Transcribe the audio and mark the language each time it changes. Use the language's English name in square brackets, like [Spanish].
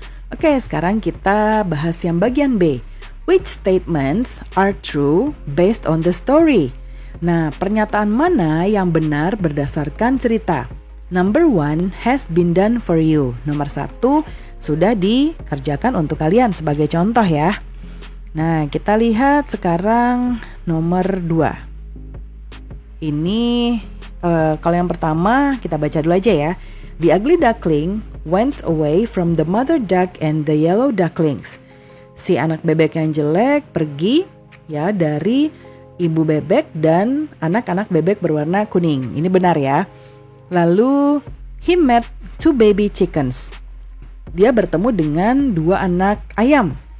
[Indonesian] Oke, sekarang kita bahas yang bagian B. [English] Which statements are true based on the story? [Indonesian] Nah, pernyataan mana yang benar berdasarkan cerita? [English] Number 1 has been done for you. [Indonesian] Nomor 1 sudah dikerjakan untuk kalian sebagai contoh ya. Nah, kita lihat sekarang nomor 2. Ini kalau yang pertama kita baca dulu aja ya. [English] The ugly duckling went away from the mother duck and the yellow ducklings. [Indonesian] Si anak bebek yang jelek pergi ya dari ibu bebek dan anak-anak bebek berwarna kuning. Ini benar ya. Lalu [English] he met 2 baby chickens. [Indonesian] Dia bertemu dengan 2 anak ayam.